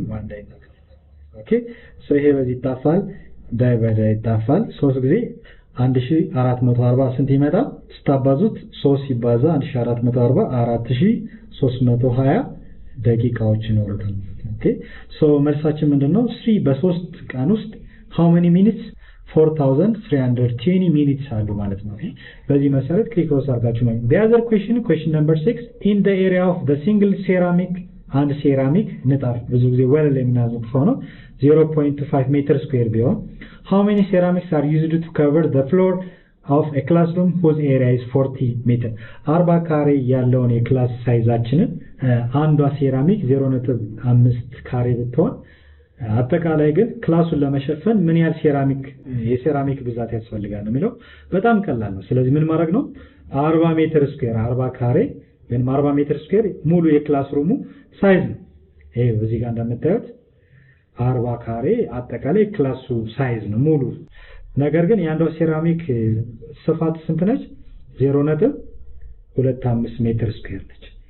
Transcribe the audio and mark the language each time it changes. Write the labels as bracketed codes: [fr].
[en] one day [am] ኦኬ ሶ ይሄ በዚህ ይጣፋል ዳይ በዳይ ይጣፋል 3 ጊዜ 1440 ስንት ይመጣል? ስታባዙት 3 ሲባዛ 1440 4320 ደቂቃዎች ይኖሩታል። ኦኬ ሶ መልሳችን ምንድነው? 3 በ3 ቀን ውስጥ [en] how many minutes? 4320 minutes [am] አሉ ማለት ነው። በዚህ መሰረት ክሪክሮስ አድርጋችሁ ነው። [en] the other question number 6 in the area of the single ceramic and ceramic [am] ንጣፍ ብዙ ጊዜ ወለል የምናዘው ነው [en] 0.25 meter square ቢሆን how many ceramics are used to cover the floor of a classroom whose area is 40 meter? [am] 40 ካሬ ያለውን የክላስ ሳይዛችንን አንዷ ሴራሚክ 0.5 ካሬ ብትሆን አጠቃላይ ግን ክላሱን ለመሸፈን ምን ያህል የሴራሚክ ብዛት ያስፈልጋል ነው የሚለው። በጣም ቀላል ነው። ስለዚህ ምን ማድረግ ነው? 40 ሜትር ስኩዌር 40 ካሬ ወይም 40 ሜትር ስኩዌር ሙሉ የክላስ ሩሙ ሳይዝ ነው። ይሄ እዚህ ጋር እንደምታዩት 40 ካሬ አጠቃላይ ክላሱ ሳይዝ ነው ሙሉ። ነገር ግን የአንዷ ሴራሚክ ስፋት ስንት ነች? 0.25 ሜትር ስኩዌር ነች።